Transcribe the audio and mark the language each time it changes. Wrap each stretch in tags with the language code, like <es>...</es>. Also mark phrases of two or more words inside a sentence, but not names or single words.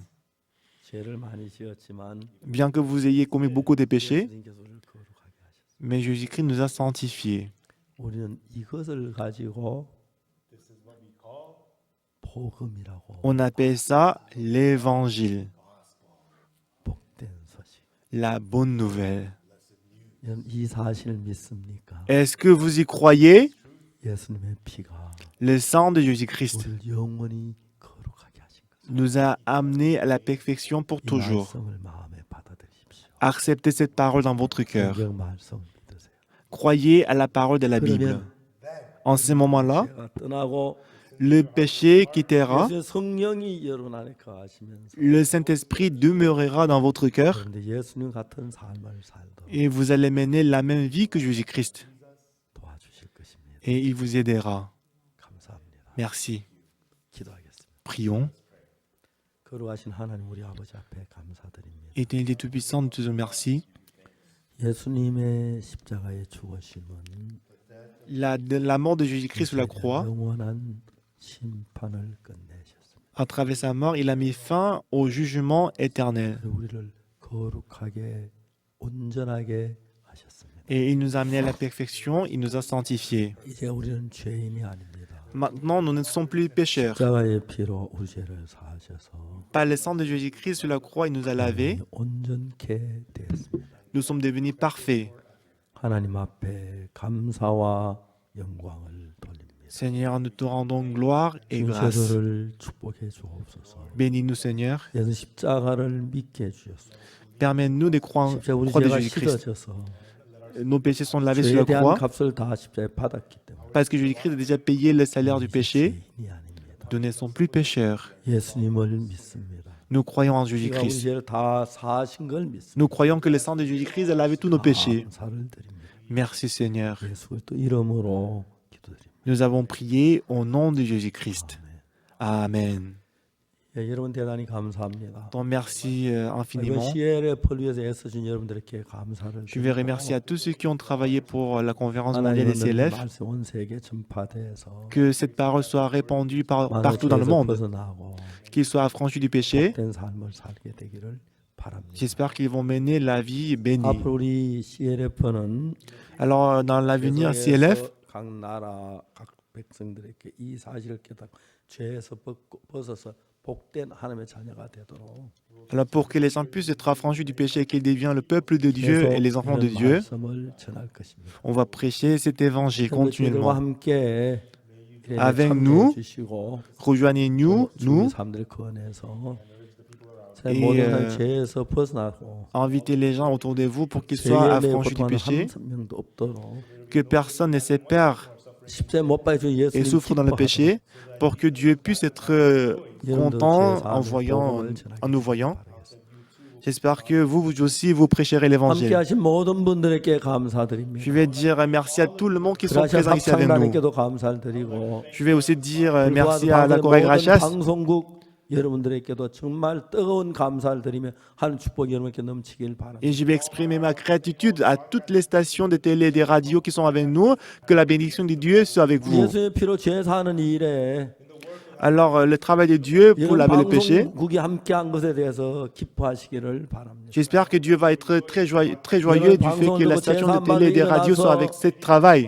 <ko>죄를 많이 지었지만</ko> <fr>Bien que vous ayez commis beaucoup de péchés,</fr> <ko>예수님께서 우리를 거룩하게 하셨습니다.</ko> <fr>mais Jésus-Christ nous a sanctifiés.</fr> <ko>우리는 이것을 가지고 복음이라고</ko> <fr>On appelle ça l'évangile,</fr> <ko>복된 소식.</ko> <fr>la bonne nouvelle.</fr> <ko>여러분 이 사실을 믿습니까?</ko> <fr>Est-ce que vous y croyez?</fr> <ko>예수님의 피가</ko> <fr>Le sang de Jésus-Christ</fr> <ko>우리를 영원히 거룩하게 하신 것.</ko> <fr>nous a amenés à la perfection pour</fr> <ko>이</ko> <fr>toujours.</fr> <ko>말씀을 마음에 받아들이십시오.</ko> <fr>Acceptez cette parole dans votre cœur.</fr> <ko>성경 말씀 믿으세요.</ko> <fr>Croyez à la parole de la Bible. En ce moment-là,</fr> <ko>죄가 떠나고</ko> <fr>le péché quittera,</fr> <ko>예수의 성령이 여러분 안에 거하시면서</ko> <fr>le Saint-Esprit demeurera dans votre cœur</fr> <ko>그런데 예수님 같은 삶을 살도록</ko> <fr>et vous allez mener la même vie que Jésus-Christ.</fr> <ko>도와주실 것입니다.</ko> <fr>Et il vous aidera.</fr> <ko>감사합니다.</ko> <fr>Merci.</fr> <ko>기도하겠습니다.</ko> <fr>Prions.</fr> <ko>거룩하신 하나님 우리 아버지 앞에 감사드립니다.</ko> <fr>Éternel Tout-Puissant, nous te remercions.</fr> <ko>예수님의 십자가의 죽으심은</ko> <fr>La mort de Jésus-Christ sur la croix,</fr> <ko>영원한 심판을 끝내셨습니다.</ko> <fr>à travers sa mort, il a mis fin au jugement éternel.</fr> <ko>우리를 거룩하게 온전하게 하셨습니다.</ko> <fr>Et il nous a amenés à la perfection, il nous a sanctifiés.</fr> <ko>이제 우리는 죄인이 아닙니다.</ko> <fr>Maintenant, nous ne sommes plus pécheurs.</fr> <ko>십자가의 피로 우리 죄를 사하셔서</ko> <fr>Par le sang de Jésus-Christ sur la croix, il nous a lavés.</fr> <ko>온전케 되었습니다.</ko> <fr>Nous sommes devenus parfaits.</fr> <ko>하나님 앞에 감사와 영광을 돌립니다.</ko> <fr>Seigneur, nous te rendons gloire et grâce.</fr> <ko>중세도를 축복해 주옵소서.</ko> <fr>Bénis-nous, Seigneur.</fr> <ko>예수 십자가를 믿게 해주셨소.</ko> <fr>Permets-nous de croire</fr> <ko>십자가 우리</ko> <fr>croix de</fr> <ko>죄가</ko> <fr>Jésus-Christ.</fr> <ko>씻어져서</ko> <fr>Nos péchés sont lavés sur</fr> <ko>죄에</ko> <fr>la</fr> <ko>대한</ko> <fr>croix</fr> <ko>값을 다 십자가에 받았기 때문에</ko> <fr>parce que Jésus-Christ a déjà payé le salaire du péché.</fr> <ko>죄인이 아닙니다.</ko> <fr>Nous ne sommes plus pécheurs.</fr> <ko>예수님을 믿습니다.</ko> <fr>Nous croyons en</fr> <ko>그가 우리</ko> <fr>Jésus-Christ.</fr> <ko>죄를 다 사하신 걸 믿습니다.</ko> <fr>Nous croyons que le sang de Jésus-Christ a lavé tous nos péchés.</fr> <ko>감사를 드립니다.</ko> <fr>Merci, Seigneur.</fr> <ko>예수 그리스도 이름으로 기도드립니다.</ko> <fr>Nous avons prié au nom de Jésus-Christ. Amen.</fr> <ko>예, 여러분 대단히 감사합니다.</ko> <fr>Donc merci</fr> <ko>이번</ko> <fr>infiniment.</fr> <ko>CLF를 위해서 애써준 여러분들께 감사를</ko> <fr>Je vais</fr> <ko>드립니다.</ko> <fr>remercier à tous ceux qui ont travaillé pour la conférence mondiale</fr> <ko>하나님은</ko> <fr>des CLF.</fr> <ko>말씀 온 세계 전파돼서</ko> <fr>Que cette parole soit répandue</fr> <ko>만일</ko> <fr>partout dans le</fr> <ko>죄에서</ko> <fr>monde,</fr> <ko>벗어나고</ko> <fr>qu'ils soient affranchis du péché.</fr> <ko>된 삶을 살게 되기를 바랍니다.</ko> <fr>J'espère qu'ils vont mener la vie bénie.</fr> <ko>앞으로 우리 CLF는</ko> <fr>Alors, dans l'avenir CLF,</fr> <ko>각 나라 각 백성들에게 이 사실을 깨닫고 죄에서 벗어서 복된 하나님의 자녀가 되도록</ko> <fr>alors pour que les gens puissent être affranchis du péché et qu'ils deviennent le peuple de Dieu et les enfants de</fr> <ko>이런</ko> <fr>Dieu,</fr> <ko>말씀을 전할 것입니다.</ko> <fr>on va prêcher cet évangile</fr> <ko>저들과</ko> <fr>continuellement.</fr> <ko>함께</ko> <fr>Avec</fr> <ko>참여해</ko> <fr>nous,</fr> <ko>주시고</ko> <fr>Rejoignez-nous,</fr> <ko>주위</ko> <fr>nous,</fr> <ko>사람들 구원해서</ko> <fr>Et,</fr> <ko>모든 사람 죄에서 벗어나고</ko> <fr>invitez les gens autour de vous pour qu'ils soient</fr> <ko>죄에</ko> <fr>affranchis du</fr> <ko>고통하는</ko> <fr>péché,</fr> <ko>한 명도 없도록</ko> <fr>que personne ne se perd</fr> <ko>십자에 못 박혀</ko> <fr>et</fr> <ko>예수님</ko> <fr>souffre dans le péché, pour que Dieu puisse être content en nous voyant. J'espère que vous aussi, vous prêcherez</fr> <ko>함께</ko> <fr>l'évangile.</fr> <ko>하신 모든 분들에게 감사드립니다.</ko> <fr>Je vais dire merci à tout le monde qui sont</fr> <ko>그라시아</ko> <fr>présents ici avec nous.</fr> <ko>합창단에게도 감사를 드리고</ko> <fr>Je vais aussi dire</fr> <ko>그리고</ko> <fr>merci à la</fr> <ko>방송의</ko> <fr>Corée</fr> <ko>모든 Gracias. 방송국 여러분들에게도 정말 뜨거운 감사를 드리며 하는 축복이 여러분께 넘치길 바랍니다.</ko> <fr>Et je vais exprimer ma gratitude à toutes les stations de télé et des radios qui sont avec nous. Que la bénédiction de Dieu soit avec vous.</fr> <ko>예수의 피로 죄 사는 일에</ko> <fr>Alors, le travail de Dieu pour</fr> <ko>이런</ko> <fr>laver le péché,</fr> <ko>방송국이 함께한 것에 대해서 기뻐하시기를 바랍니다.</ko> <fr>j'espère que Dieu va être très joyeux du fait que la station de télé et des radios sont avec ce travail.</fr>